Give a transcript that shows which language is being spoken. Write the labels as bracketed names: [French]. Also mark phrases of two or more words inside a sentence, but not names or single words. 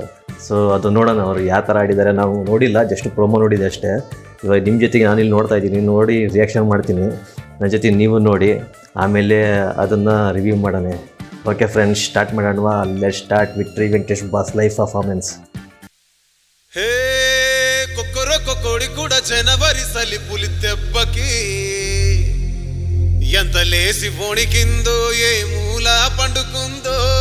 [Kannada] ಸೊ ಅದು ನೋಡೋಣ ಅವರು ಯಾವ ಥರ ಆಡಿದ್ದಾರೆ. ನಾವು ನೋಡಿಲ್ಲ, ಜಸ್ಟ್ ಪ್ರೋಮೋ ನೋಡಿದೆ ಅಷ್ಟೇ. ಇವಾಗ ನಿಮ್ಮ ಜೊತೆಗೆ ನಾನಿಲ್ಲಿ ನೋಡ್ತಾ ಇದ್ದೀನಿ, ನೋಡಿ ರಿಯಾಕ್ಷನ್ ಮಾಡ್ತೀನಿ. ನನ್ನ ಜೊತೆ ನೀವು ನೋಡಿ, ಆಮೇಲೆ ಅದನ್ನು ರಿವ್ಯೂ ಮಾಡೋಣ. [English] okay friends, [Kannada] ಸ್ಟಾರ್ಟ್ ಮಾಡೋಣವಾ? [English] Let's start Victory Venkatesh boss live performance. [Telugu] హే కొక్కరొక్క కోడి కూడా జనవరి సలి పులితెబ్బకి ఎంత లేసి వణికిందో, ఏ మూల పండుకుందో.